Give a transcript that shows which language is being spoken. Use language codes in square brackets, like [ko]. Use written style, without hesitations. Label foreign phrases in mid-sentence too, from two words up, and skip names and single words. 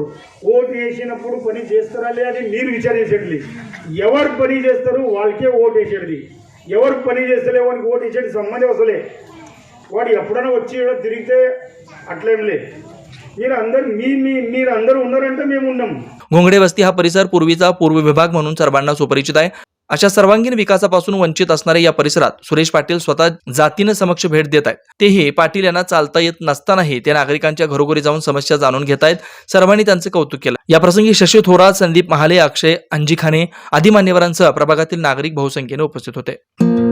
[te] ఓటు వేసినప్పుడు పని చేస్తారా లేదా మీరు విచారించేది, ఎవరు పని చేస్తారు వాళ్ళకే ఓటు వేసేది, ఎవరు పని చేస్తలే వాడికి ఓటు వేసేది సంబంధం అసలే। వాడు ఎప్పుడైనా వచ్చి తిరిగితే అట్లేం లేదు। మీరు అందరూ ఉన్నారంటే మేము ఉన్నాం। [mr] घोंगडे वस्ती हा परिसर पूर्वीचा पूर्व विभाग म्हणून सर्वांना सुपरिचित आहे. अशा सर्वांगीण विकासापासून वंचित असणाऱ्या या परिसरात सुरेश पाटील स्वतः जातीनं समक्ष भेट देत आहेत. तेही पाटील यांना चालता येत नसतानाही ते नागरिकांच्या घरोघरी जाऊन समस्या जाणून घेत आहेत. सर्वांनी त्यांचं कौतुक केलं. या प्रसंगी शशी थोरात, संदीप महाले, अक्षय अंजिखाने आदी मान्यवरांसह प्रभागातील नागरिक बहुसंख्येने उपस्थित होते.